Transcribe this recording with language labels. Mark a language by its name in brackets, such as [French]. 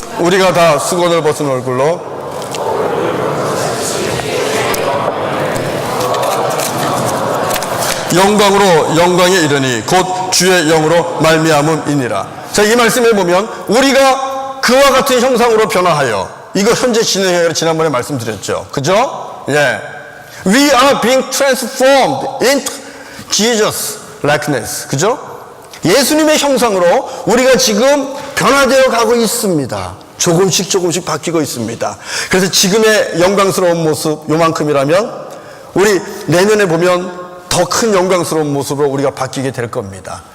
[Korean] 우리가 다 수건을 벗은 얼굴로 영광으로 영광에 이르니 곧 주의 영으로 말미암음이니라. 자, 이 말씀에 보면 우리가 그와 같은 형상으로 변화하여, 이거 현재 진행형이라 지난번에 말씀드렸죠. 그죠? 예. [English] We are being transformed into Jesus likeness. [Korean] 그죠? 예수님의 형상으로 우리가 지금 변화되어 가고 있습니다. 조금씩 바뀌고 있습니다. 그래서 지금의 영광스러운 모습 요만큼이라면 우리 내년에 보면 더 큰 영광스러운 모습으로 우리가 바뀌게 될 겁니다.